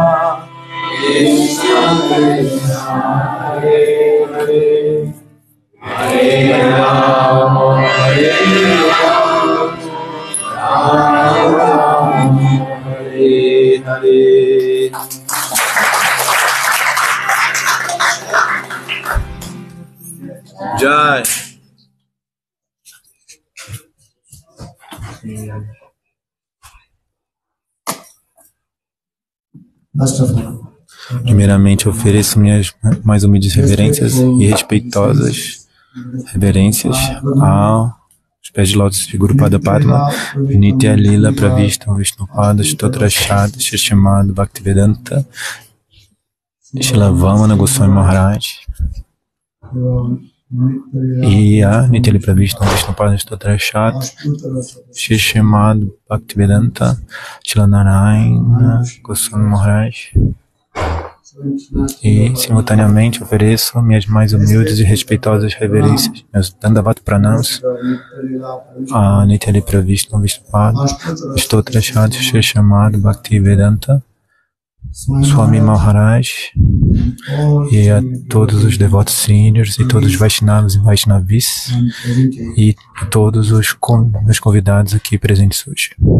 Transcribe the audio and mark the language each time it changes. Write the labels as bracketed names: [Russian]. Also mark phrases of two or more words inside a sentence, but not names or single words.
[Sanskrit] कृष्ण हरे हरे हरे राम हरे हरे. Jai. [Portuguese] Primeiramente, ofereço minhas mais humildes reverências e respeitosas reverências aos pés de lótus de Guru Pada Padma, Nitya Lila Pravishtam Vishnupada Stotrashad Shishimad Bhaktivedanta Shila Vamana Goswami Maharaj e a Nitya Lila Pravishtam Vishnupada Stotrashad Shishimad Bhaktivedanta Shila Narayana Goswami Maharaj. E, simultaneamente, ofereço minhas mais humildes e respeitosas reverências, meus [Sanskrit] दण्डवत प्रणाम [Portuguese] a Nitya Pravishtam Vishnupada Stotrashad Shishimad Bhaktivedanta Swami Maharaj e a todos os devotos seniors e todos os Vaishnavas e Vaishnavis e todos os meus convidados aqui presentes hoje.